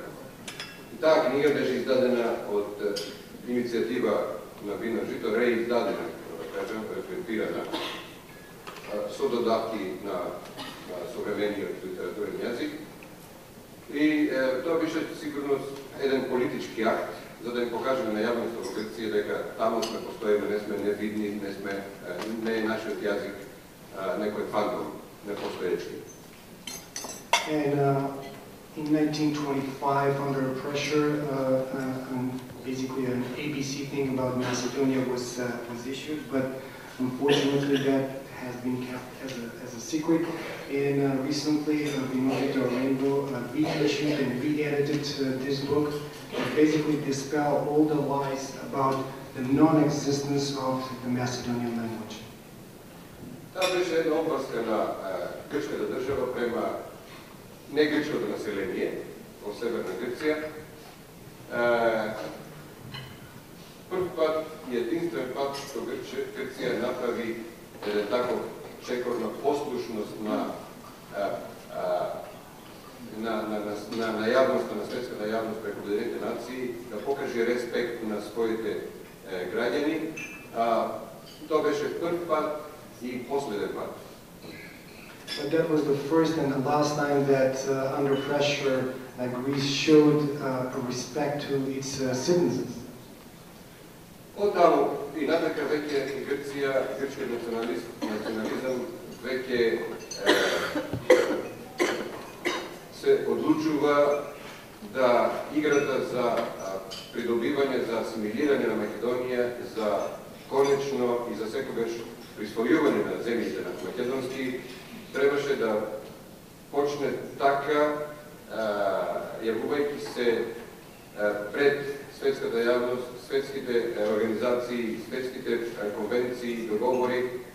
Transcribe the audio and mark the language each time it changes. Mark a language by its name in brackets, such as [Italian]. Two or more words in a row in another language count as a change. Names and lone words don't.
[Macedonian] И таа книга беше издадена од иницијатива на Вино Жито, реиздадена, да кажем, репринтирана, со додатки на современиот литературен јазик. И тоа беше сигурно еден политички акт, за да им покажеме на јавноста во Грција дека таму сме постоиме, не сме невидни, не е нашиот јазик некој фандом, непостоечки. [English] And in 1925, under pressure, basically an ABC thing about Macedonia was issued, but unfortunately that has been kept as a secret. And recently, Vino Žito Rainbow reissued and re-edited this book to basically dispel all the lies about the non-existence of the Macedonian language. [Macedonian] Таа беше една опаска на грчката држава према негрчкото население во Северна Грција. Прв пат и единствен пат што Грција направи еден таков чекор на послушност на јавноста, на светската јавност преку Обединените нации, да покаже респект на своите граѓани. Тоа беше прв пат и последен пат. [English] But that was the first and the last time that under pressure Greece showed respect to its citizens. [Macedonian] Оттаму и натака веќе Грција, грчкиот национализам веќе се одлучува да играта за придобивање, за асимилирање на Македонија, за конечно и за секогаш присвојување на земјите на македонски, требаше да почне така, јавувајќи се пред светската јавност, светските организации, светските конвенции, договори,